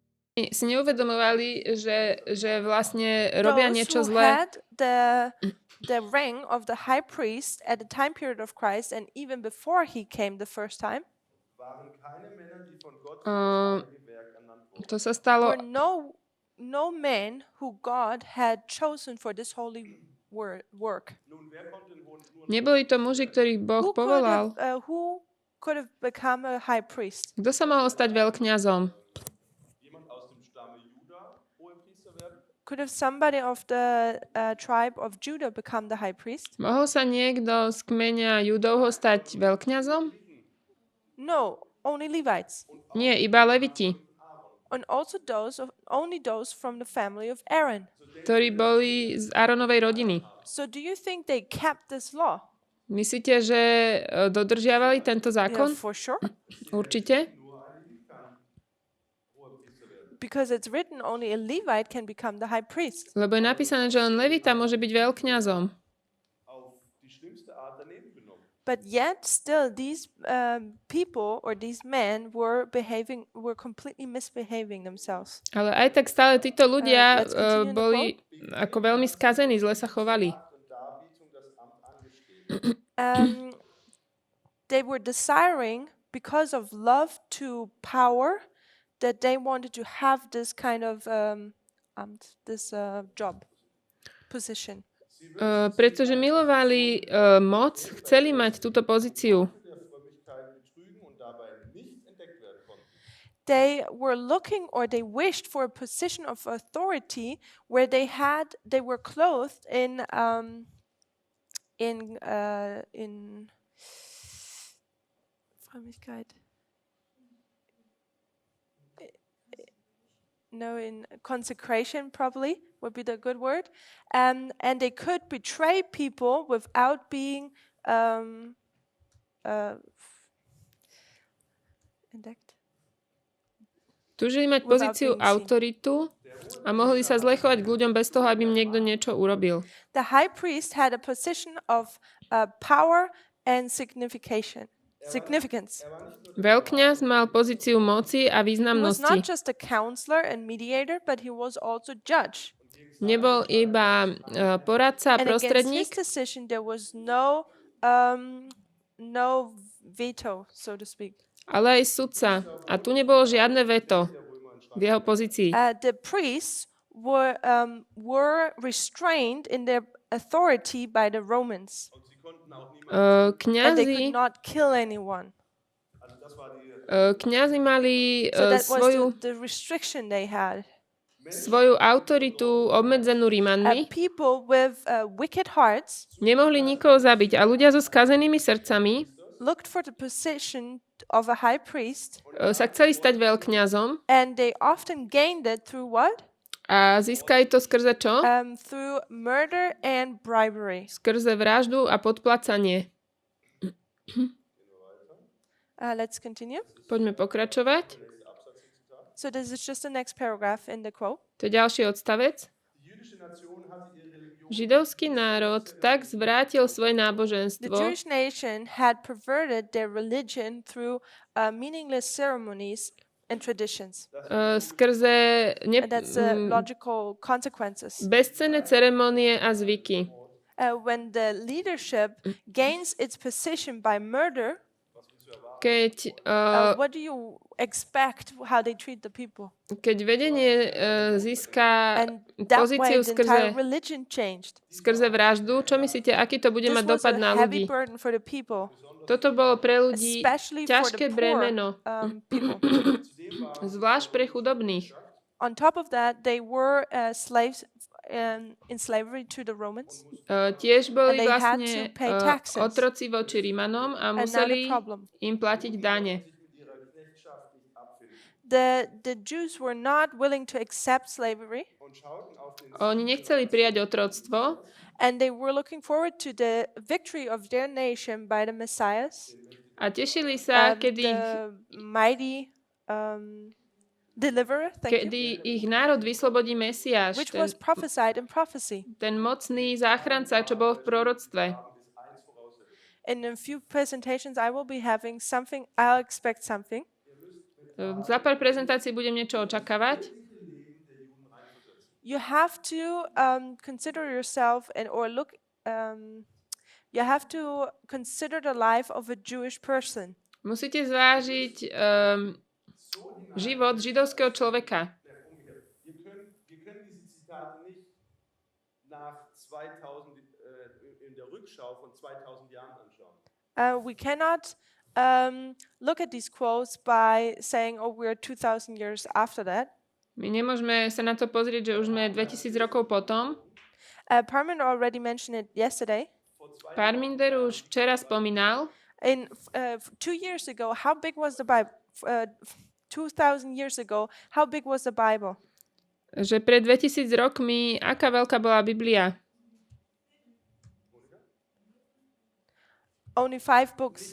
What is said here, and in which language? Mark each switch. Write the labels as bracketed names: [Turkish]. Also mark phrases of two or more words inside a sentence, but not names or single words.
[Slovak] si neuvedomovali, že vlastne robia niečo [English] Those who [Slovak] zlé. [English] had the rank of the high priest at the time period of Christ and even before he came the first time, [Slovak] To sa stalo, [English] were no men who God had chosen for this holy work. [Slovak] neboli to muži, ktorých Boh povolal. [English] Who could have become a high priest? [Slovak] Kto sa mohol stať veľkňazom? [English] Could have somebody of the tribe of Judah become the high priest? [Slovak] Mohol sa niekto z kmeňa Judovho stať veľkňazom? [English] No, only Levites. [Slovak] Nie, iba Leviti, [English] And also only those from the family of Aaron. [Slovak] ktorí boli z Áronovej rodiny. [English] So do you think they kept this law? [Slovak] Myslíte, že dodržiavali tento [English] Yeah, [Slovak] zákon? [English] for sure. [Slovak] Určite. [English] Because it's written only a Levite can become the high priest. [Slovak] Lebo je napísané, že len Levita môže byť veľkňazom. [English] But yet still these people or these men were completely misbehaving themselves. [Slovak] Ale aj tak stále títo ľudia [English] Let's continue the [Slovak] boli ako veľmi skazení, zle sa chovali. [English] They were desiring, because of love to power, that they wanted to have this kind of job position. [Slovak] Pretože milovali moc, chceli mať túto pozíciu. [English] They were looking, or they wished for a position of authority where they were clothed in Frömmigkeit. No, in consecration probably would be the good word. And they could betray people without being entdeckt. [Slovak] Túžili mať pozíciu autoritu a mohli sa zle chovať k ľuďom bez toho, aby im niekto niečo urobil. [English] The high priest had a position of power and significance. [Slovak] Veľkňaz mal pozíciu moci a [English] He was not [Slovak] významnosti. [English] just a counselor and mediator, but he was also judge. [Slovak] Nebol iba poradca a [English] And against his [Slovak] prostredník, [English] decision, there was no veto, so to speak. [Slovak] ale aj sudca. A tu nebolo žiadne veto v jeho pozícii. [English] The priests were restrained in their authority by the Romans, and they [Slovak] Kňazi, [English] could not kill anyone. [Slovak] kňazi mali [English] So that was [Slovak] svoju [English] the restriction they had. [Slovak] autoritu obmedzenú Rímanmi. [English] People with wicked hearts [Slovak] Nemohli nikoho zabiť a ľudia so skazenými srdcami [English] looked for the position of a high priest, [Slovak] sa chceli stať veľkňazom [English] and they often gained it through what? [Slovak] a získali to skrze čo? [English] Through murder and bribery. [Slovak] Skrze vraždu a podplácanie. [English] Let's continue. [Slovak] Poďme pokračovať. [English] So this is just the next paragraph in the quote. [Slovak] To je ďalší odstavec. Židovský národ tak zvrátil svoje [English] The [Slovak] náboženstvo, [English] Jewish nation had perverted their religion through meaningless ceremonies and traditions. [Slovak] skrze [English] And that's the logical consequences. [Slovak] bezcenné ceremonie a zvyky. [English] When the leadership gains its position by murder, [Slovak] Keď, [English] what do you expect how they treat the people? [Slovak] keď vedenie získa [English] And that way [Slovak] pozíciu [English] the entire [Slovak] skrze, [English] religion changed. [Slovak] skrze vraždu, čo myslíte, aký to bude [English] This [Slovak] mať [English] was [Slovak] dopad [English] a [Slovak] na [English] heavy [Slovak] ľudí? [English] burden for the people, [Slovak] Toto bolo pre ľudí [English] especially for [Slovak] ťažké [English] the poor [Slovak] bremeno, [English] people. [Slovak] zvlášť pre chudobných. [English] On top of that, they were slaves in slavery to the Romans. [Slovak] Tiež boli [English] And they had [Slovak] vlastne [English] to pay taxes. [Slovak] otroci voči Rímanom a museli [English] problem. [Slovak] im platiť dane. [English] The Jews were not willing to accept slavery, [Slovak] Oni nechceli prijať otroctvo [English] and they were looking forward to the victory of their nation by the Messiahs, [Slovak] a tešili sa, [English] the mighty deliverer, [Slovak] kedy ich národ vyslobodí Mesiáš, [English] which was prophesied in prophecy. [Slovak] ten mocný záchranca, čo bol v proroctve. [English] In a few presentations I will be having something, I'll expect something. [Slovak] Za pár prezentácií budem niečo očakávať. [English] you have to consider yourself or look. You have to consider the life of a Jewish person. [Slovak] Musíte zvážiť život židovského človeka. [German] Wir können diese Zitate nicht nach 2000 in der Rückschau von 2000 Jahren anschauen. [English] We cannot look at these quotes by saying, "Oh, we're 2,000 years after that." [Slovak] My nemôžeme sa na to pozrieť, že už sme 2000 rokov potom. [English] Parminder already mentioned it yesterday. [Slovak] Parminder už včera spomínal, [English] In 2 years ago, how big was the Bible? 2,000 years ago, how big was the Bible? [Slovak] že pred 2000 rokmi, aká veľká bola Biblia? [English] Only 5 books.